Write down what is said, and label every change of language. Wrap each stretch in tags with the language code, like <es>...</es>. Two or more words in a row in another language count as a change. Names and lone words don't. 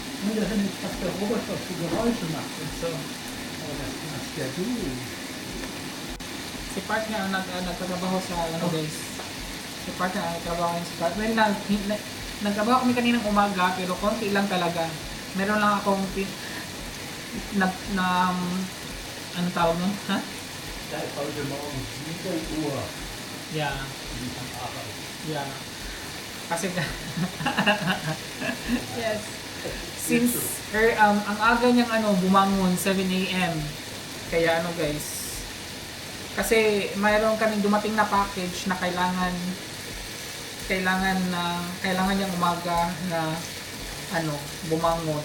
<de>wieder hin, was der Robert was für Geräusche macht und so. Aber das machst ja du.</de> <tl>Si Park nga ang nagtatrabaho sa ano guys. Si Park nga ang nagtrabaho sa Park. Well, nagtrabaho kami kaninang umaga pero konti lang talaga. Meron lang akong ano tawag mo? Ha?</tl> <de>Da ist heute Morgen 7 Uhr. Yeah. Am Arbeit. Yeah.</de> <tl>Kasi yes. Since ang aga niyang bumangon 7 AM. Kaya guys. Kasi mayroon kaming dumating na package na kailangan niyang umaga na bumangon.</tl>